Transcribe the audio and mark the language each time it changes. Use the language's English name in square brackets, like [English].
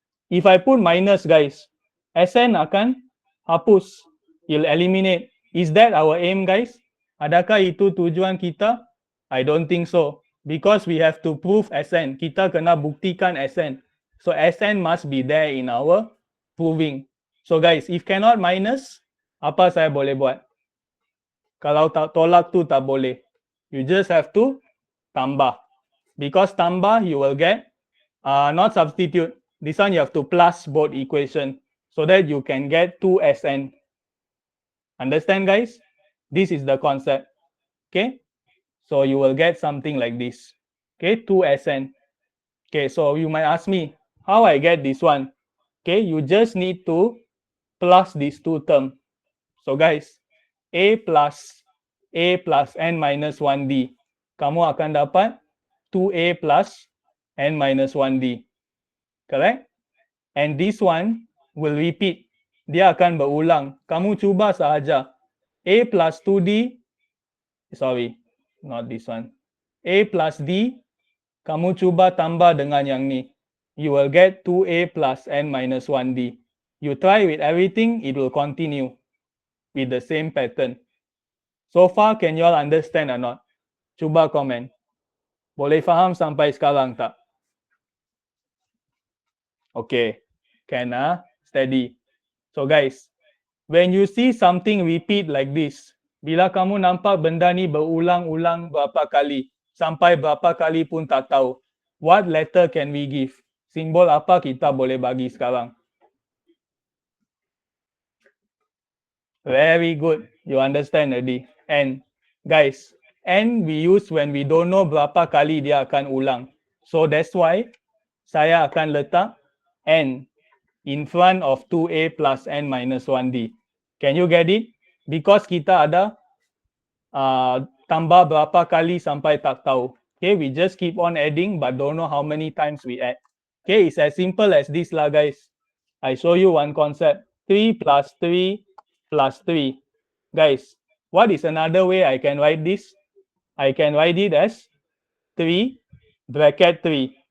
[English] If I put minus, guys, Sn [Malay] akan hapus. [English] You'll eliminate. Is that our aim, guys? [Malay] Adakah itu tujuan kita? [English] I don't think so. Because we have to prove Sn. [Malay] Kita kena buktikan [English] Sn. So Sn must be there in our proving. So guys, if cannot minus, [Malay] apa saya boleh buat? Kalau tak tolak tu tak boleh. [English] You just have to [Malay] tambah. [English] Because [Malay] tambah, [English] you will get, not substitute. This one you have to plus both equation so that you can get 2Sn. Understand guys? This is the concept. Okay. So you will get something like this. Okay, 2Sn. Okay, so you might ask me, how I get this one? Okay, you just need to plus these two terms. So guys, A plus n minus 1D. [Malay] Kamu akan dapat 2A plus n minus 1D. [English] Correct? And this one will repeat. [Malay] Dia akan berulang. Kamu cuba sahaja. [English] A plus 2D, sorry, not this one. [Malay] A plus D, kamu cuba tambah dengan yang ni. [English] You will get 2A plus n minus 1D. You try with everything, it will continue with the same pattern. So far, can you all understand or not? [Malay] Cuba komen. Boleh faham sampai sekarang tak? [English] Okay. Can steady. So guys, when you see something repeat like this, [Malay] bila kamu nampak benda ni berulang-ulang berapa kali, sampai berapa kali pun tak tahu, [English] what letter can we give? [Malay] Simbol apa kita boleh bagi sekarang? [English] Very good. You understand already. And Guys, N we use when we don't know [Malay] berapa kali dia akan ulang. [English] So that's why [Malay] saya akan letak [English] N in front of 2A plus N minus 1D. Can you get it? Because [Malay] kita ada tambah berapa kali sampai tak tahu. [English] Okay, we just keep on adding but don't know how many times we add. Okay, it's as simple as this lah, guys. I show you one concept. 3 plus 3 plus 3. Guys, what is another way I can write this? I can write it as 3 bracket 3.